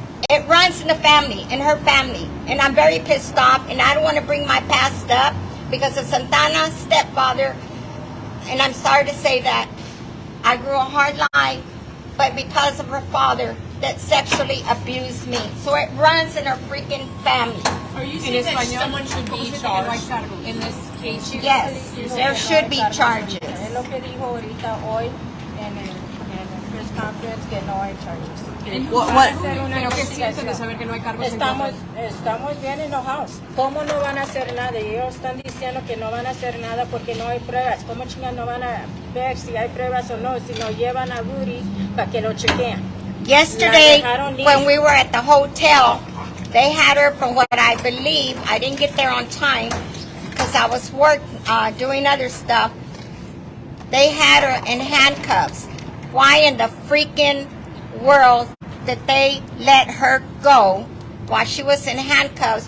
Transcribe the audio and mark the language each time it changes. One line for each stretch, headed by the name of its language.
English: It runs in the family, in her family, and I'm very pissed off, and I don't want to bring my past up because of Santana's stepfather, and I'm sorry to say that. I grew a hard life, but because of her father that sexually abused me. So it runs in her freaking family. Are you saying that someone should be charged in this case? Yes, there should be charges.
Spanish: Es lo que dijo ahorita hoy en el press conference que no hay charges. ¿Pero qué sienten de saber que no hay cargos en contra? Estamos bien enojados. ¿Cómo no van a hacer nada? Y ellos están diciendo que no van a hacer nada porque no hay pruebas. ¿Cómo chingas no van a ver si hay pruebas o no? Si no llevan a Rudy para que lo chequeen.
English: Yesterday, when we were at the hotel, they had her, from what I believe, I didn't get there on time because I was doing other stuff. They had her in handcuffs. Why in the freaking world did they let her go while she was in handcuffs?